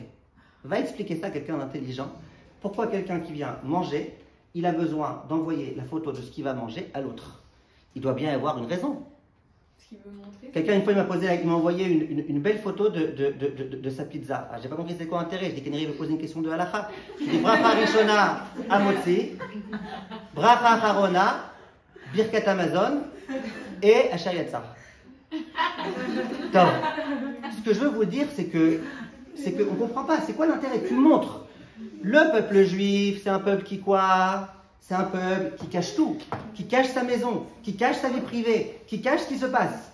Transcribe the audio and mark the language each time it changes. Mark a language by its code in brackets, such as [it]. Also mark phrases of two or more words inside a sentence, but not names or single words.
[fr] Va expliquer ça à quelqu'un d'intelligent. Pourquoi quelqu'un qui vient manger, il a besoin d'envoyer la photo de ce qu'il va manger à l'autre? Il doit bien y avoir une raison. Quelqu'un, une fois, il m'a envoyé une belle photo de sa pizza. Ah, j'ai pas compris c'est quoi l'intérêt. Je dis qu'il me pose une question de halakha. Je dis [he] ברכה ראשונה המוציא, ברכה אחרונה, ברכת המזון [fr] et [he] אשר יצר. [fr] Donc, ce que je veux vous dire, c'est que on comprend pas. C'est quoi l'intérêt? Tu montres. Le peuple juif, c'est un peuple qui quoi? C'est un peuple qui cache tout, qui cache sa maison, qui cache sa vie privée, qui cache ce qui se passe.